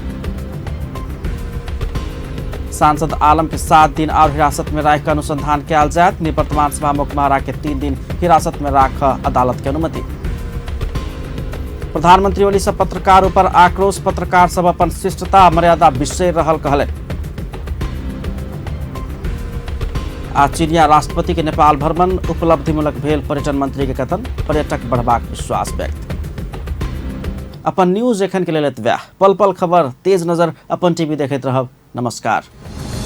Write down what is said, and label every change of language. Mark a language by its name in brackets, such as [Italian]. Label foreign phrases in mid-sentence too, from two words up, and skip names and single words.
[Maithili] सांसद आलम के 7 दिन और हिरासत में राख अनुसंधान कयल जायत। निवर्तमान सभामुख महारा के 3 दिन हिरासत में राख अदालत के अनुमति। प्रधानमंत्री ओली से पत्रकार पर आक्रोश। पत्रकार सब अपन शिष्टता मर्यादा बिसरि रहल कहले। आज चीनिया राष्ट्रपति के नेपाल भ्रमण। उपलब्धिमूलक भेल पर्यटन मंत्री के कथन। पर्यटक बढ़बाक विश्वास व्यक्त। अपन न्यूज एखन के लेल एतबे। पल पल खबर तेज नजर अपन टीवी देखैत रहब। नमस्कार।